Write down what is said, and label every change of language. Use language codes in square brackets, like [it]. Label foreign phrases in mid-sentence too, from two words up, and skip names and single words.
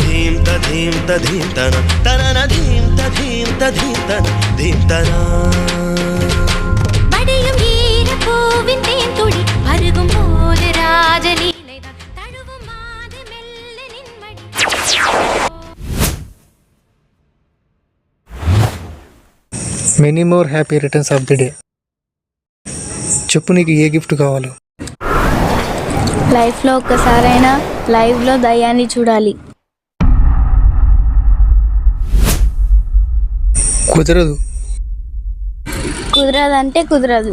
[ta] తధీం తధీం తన తనన ధీం తధీం తధీం తన ధీం తన மடியும் ஈர பூவின் தேன்துளி அருகும் போது ராஜலீலைதான் தழுவும் மாது மெல்ல நின்மடி. [en] Many more happy returns of the day. [te] చెప్పు నీకు ఏ గిఫ్ట్ కావాలో. లైఫ్లో ఒక్కసారైనా లైవ్లో దయ్యాన్ని చూడాలి. కుదరదు. కుదరదంటే కుదరదు.